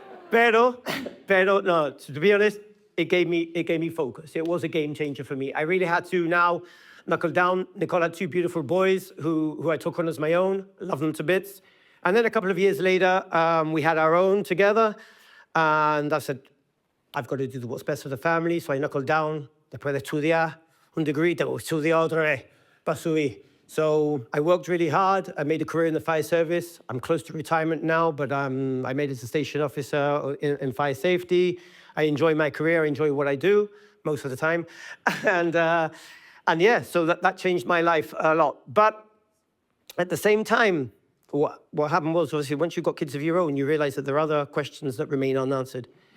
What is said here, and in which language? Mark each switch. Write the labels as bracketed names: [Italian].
[English] Pero, no, to be honest, it gave me focus. It was a game changer for me. I really had to now knuckle down. Nicole had 2 beautiful boys who I took on as my own, love them to bits. And then a couple of years later, we had our own together. And I said, I've got to do what's best for the family. So I knuckled down. [Spanish] Después de estudiar un degree, tengo que estudiar otra vez para subir. [English] So I worked really hard. I made a career in the fire service. I'm close to retirement now, but I made it as a station officer in fire safety. I enjoy my career. I enjoy what I do most of the time. And yeah, so that changed my life a lot. But at the same time, what happened was, obviously, once you've got kids of your own, you realize that there are other questions that remain unanswered.